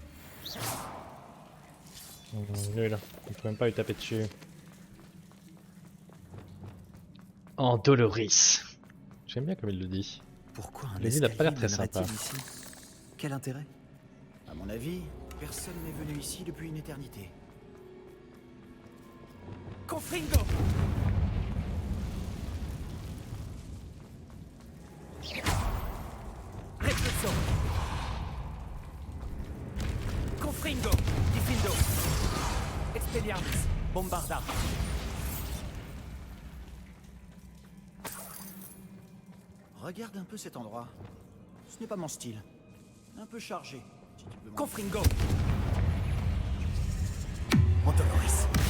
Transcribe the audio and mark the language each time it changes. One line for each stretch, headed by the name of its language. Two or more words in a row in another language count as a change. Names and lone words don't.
French: Nul, on peut même pas lui taper dessus. Andoloris. J'aime bien comme il le dit. Pourquoi un Lady n'a pas l'air très escalier sympa. mènerait-il ici? Quel intérêt? À mon avis, personne n'est venu ici depuis une éternité. Confringo. Reflesso. Confringo. Diffindo. Expelliarmus. Bombarda. Regarde un peu cet endroit. Ce n'est pas mon style. Un peu chargé, si tu peux m'en- Confringo. Antoloris.